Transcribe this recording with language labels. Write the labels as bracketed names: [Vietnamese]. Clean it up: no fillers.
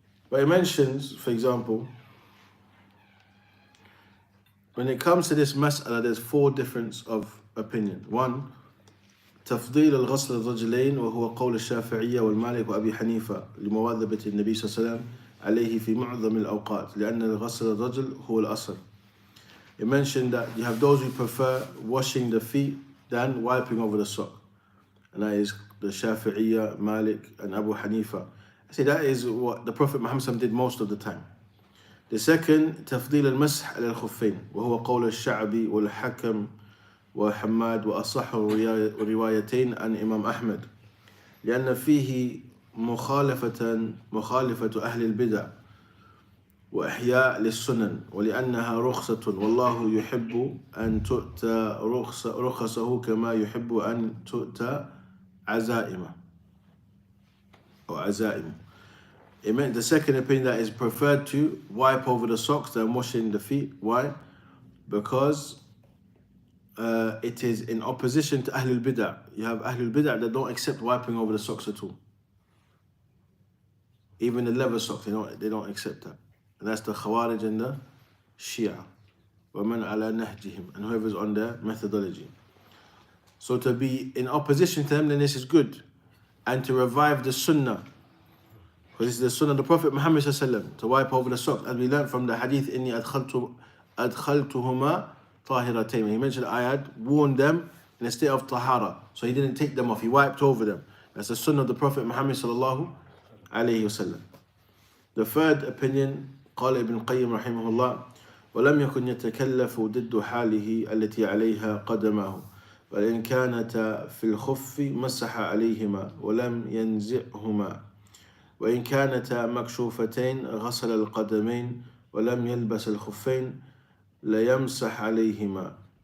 [English] But it mentions, for example, when it comes to this mas'ala, there's 4 differences of opinion. [Arabic] 1, تفضيل الغسل الرجلين وهو قول الشافعية والمالك وأبي حنيفة لمواظبة النبي صلى الله عليه وسلم عليه في معظم الأوقات لأن الغسل الرجل هو الأصل. [English] It mentioned that you have those who prefer washing the feet than wiping over the sock, and that is the Shafi'iyya, Malik, and Abu Hanifa. I say that is what the Prophet Muhammad did most of the time. The second, [Arabic] تفضيل المسح على الخفين وهو قول الشعبي والحكم وحماد وأصح روايتين عن إمام أحمد لأن فيه مخالفة أهل البدع وإحياء للسنن ولأنها رخصة والله يحب أن تؤتى رخصه كما يحب أن تؤتى عزائمه or عزائمه. [English] It meant the second opinion that is preferred to wipe over the socks than washing the feet. Why? Because it is in opposition to Ahlul Bid'ah. You have Ahlul Bid'ah that don't accept wiping over the socks at all. Even the leather socks, they don't accept that. And that's the Khawarij and the Shia. [Arabic] وَمَنْ عَلَى نَهْجِهِمْ, [English] and whoever's on their methodology. So to be in opposition to them, then this is good. And to revive the Sunnah. Because this is the Sunnah of the Prophet Muhammad ﷺ, to wipe over the socks. As we learned from the hadith, [Arabic] إِنِّي أَدْخَلْتُهُمَا طَاهِرَتَيْنِ. [English] He mentioned I had worn them in a state of tahara. So he didn't take them off, he wiped over them. That's the Sunnah of the Prophet Muhammad ﷺ. The third opinion, [Arabic] قال ابن القيم رحمه الله ولم يكن يتكلف ضد حاله التي عليها قدماه وإن كانتا في الخف مسح عليهما ولم ينزعهما وإن كانتا مكشوفتين غسل القدمين ولم يلبس الخفين ليمسح عليهما